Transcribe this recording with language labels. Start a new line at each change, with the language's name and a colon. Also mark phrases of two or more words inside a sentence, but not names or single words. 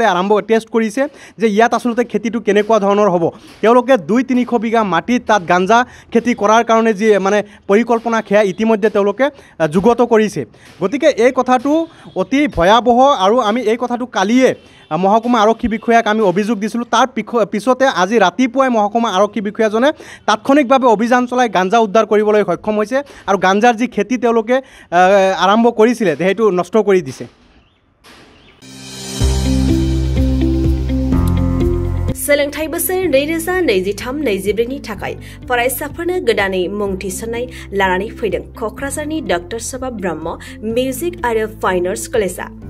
Assamese: টেষ্ট কৰিছে যে ইয়াত আচলতে খেতিটো কেনেকুৱা ধৰণৰ হ'ব তেওঁলোকে 200-300 বিঘা মাটিত তাত গাঞ্জা খেতি কৰাৰ কাৰণে যি মানে পৰিকল্পনা সেয়া ইতিমধ্যে তেওঁলোকে যুগত কৰিছে গতিকে এই কথাটো অতি ভয়াৱহ আৰু আমি এই কথাটো কালিয়ে মহকুমা আৰক্ষী বিষয়াক আমি অভিযোগ দিছিলোঁ তাৰ পিছতে আজি ৰাতিপুৱাই মহকুমা আৰক্ষী বিষয়াজনে তাৎক্ষণিকভাৱে অভিযান চলাই গাঞ্জা উদ্ধাৰ কৰিবলৈ সক্ষম হৈছে আৰু গাঞ্জাৰ যি খেতি তেওঁলোকে আৰম্ভ কৰিছিলে সেইটো নষ্ট কৰি দিছে
Bodo: सोलोंथाइ बोसोर 2023-24 नि थाखाय फरायसाफोरनो गोदानै मुं थिसननाय लानानै फैदों क'क्राझारनि डक्टर सभा ब्रह्म मिउजिक आरो फाइन आर्ट्स कलेजआ